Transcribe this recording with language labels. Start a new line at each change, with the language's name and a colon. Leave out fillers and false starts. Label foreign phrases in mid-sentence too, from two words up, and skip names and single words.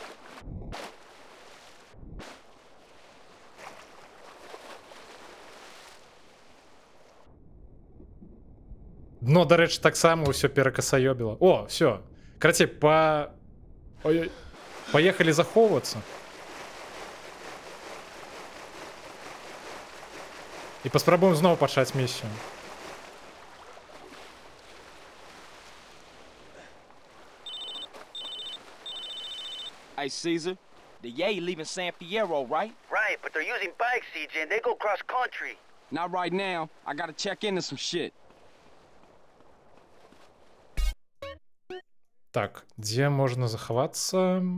Belarusian: Дно, дарэчы, таксама ўсё перакасаёбіла.
Russian: О, всё.
Belarusian: Карацей, паехалі захоўвацца. І паспрабуем зноў пачаць місію.
English: Hey, Caesar, the Yay leaving San Fierro, right? Right, but they're using bikes, CJ, and they go cross country. Not right now. I gotta check into some shit.
Belarusian: Так, дзе можна захавацца?